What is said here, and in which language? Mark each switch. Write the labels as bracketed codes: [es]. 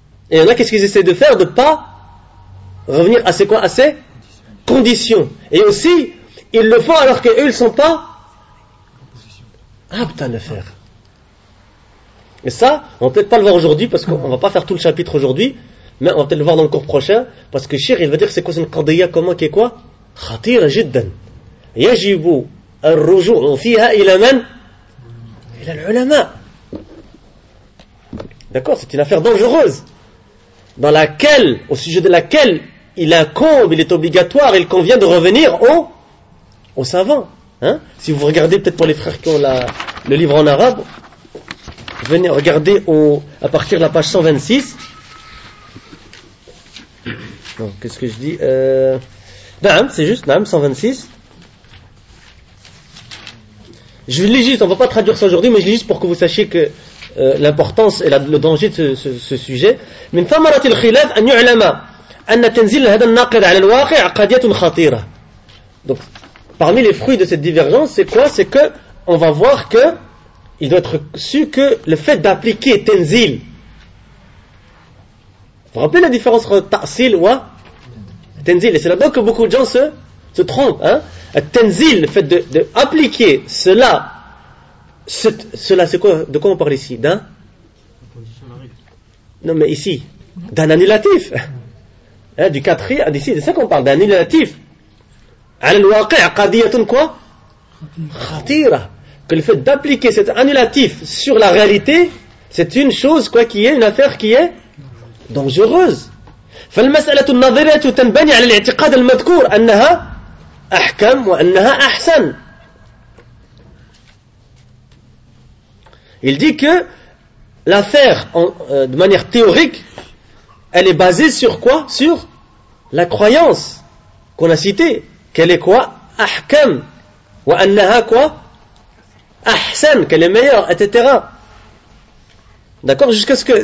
[fr] Et là, qu'est-ce qu'ils essaient de faire? De ne pas revenir à ces quoi? À ces conditions. Et aussi, ils le font alors qu'eux, ils ne sont pas aptes à le faire. Et ça, on ne peut pas le voir aujourd'hui, parce qu'on ne va pas faire tout le chapitre aujourd'hui, mais on va peut-être le voir dans le cours prochain, parce que Shir, il va dire, c'est quoi une qadiyya, comment, qui est quoi? [ar] خطيرة جدا يجب الرجوع فيها إلى من؟ إلى العلماء. [fr] D'accord, c'est une affaire dangereuse dans laquelle, au sujet de laquelle il incombe, il est obligatoire, il convient de revenir aux savants. Hein? Si vous regardez peut-être pour les frères qui ont le livre en arabe, venez regarder à partir de la page 126. Non, qu'est-ce que je dis? Naam, c'est juste, Naam 126. Je lis juste, on ne va pas traduire ça aujourd'hui, mais je lis juste pour que vous sachiez que l'importance et le danger de ce sujet. [ar] من ثمرة الخلاف أن يعلم أن تنزيل هذا الناقد على الواقع قضية خطيرة. [fr] Donc, parmi les fruits de cette divergence, c'est quoi? C'est qu'on va voir qu'il doit être su que le fait d'appliquer tenzil. Vous vous rappelez la différence entre ta'sil ou Tenzil, et c'est là-bas que beaucoup de gens se trompent. Hein? Tenzil, le fait d'appliquer cela, cela, c'est quoi? De quoi on parle ici? D'un? Non, mais ici, d'un annulatif. Hein? Du quatrième, d'ici, c'est ça qu'on parle, d'un annulatif. Al-waqi' qadiyatun quoi? Khatira. Que le fait d'appliquer cet annulatif sur la réalité, c'est une chose, quoi, qui est une affaire qui est dangereuse. [ar] فالمسألة النظرية تنبني على الاعتقاد المذكور أنها أحكم وأنها أحسن. [fr] Il dit que l'affaire de manière théorique, elle est basée sur quoi? Sur la croyance. qu'on a cité, qu'elle est quoi? Ahkam. Wa annaha quoi? Ahsan, qu'elle est meilleure, etc. D'accord? Jusqu'à ce que.